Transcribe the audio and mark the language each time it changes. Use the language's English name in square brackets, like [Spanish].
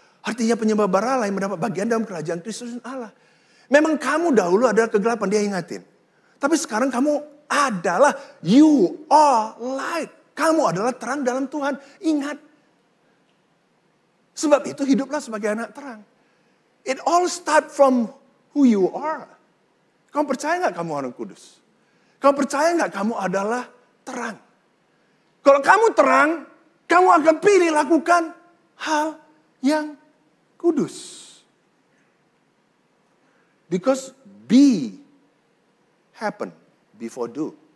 [Indonesian] Artinya penyembah berhala yang mendapat bagian dalam kerajaan Kristus Allah. Memang kamu dahulu adalah kegelapan, dia ingatin. Tapi sekarang kamu adalah, [English] you are light. [Indonesian] Kamu adalah terang dalam Tuhan. Ingat. Sebab itu hiduplah sebagai anak terang. [English] It all start from who you are. [Indonesian] Kamu percaya nggak kamu orang kudus? Kamu percaya nggak kamu adalah terang? Kalau kamu terang, kamu akan pilih lakukan hal yang kudus. [English] Because be happen before do.